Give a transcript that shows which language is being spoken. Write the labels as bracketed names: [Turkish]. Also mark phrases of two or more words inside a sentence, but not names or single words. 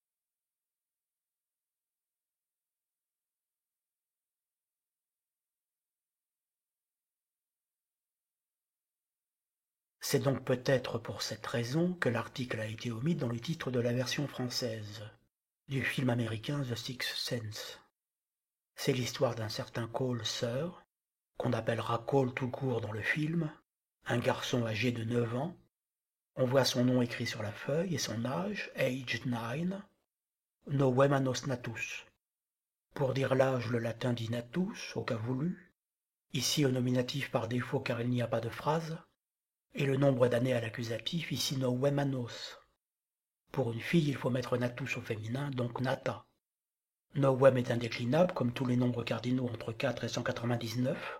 [French] C'est donc peut-être pour cette raison que l'article a été omis dans le titre de la version française du film américain The Sixth Sense. C'est l'histoire d'un certain Cole Sir, qu'on appellera Cole tout court dans le film, un garçon âgé de 9 ans. On voit son nom écrit sur la feuille et son âge, [Latin] aged 9, novemanos natus. [French] Pour dire l'âge, le latin dit natus, au cas voulu, ici au nominatif par défaut car il n'y a pas de phrase, et le nombre d'années à l'accusatif, ici novemanos. Pour une fille, il faut mettre natus au féminin, donc nata. Novem est indéclinable, comme tous les nombres cardinaux entre 4 et 199.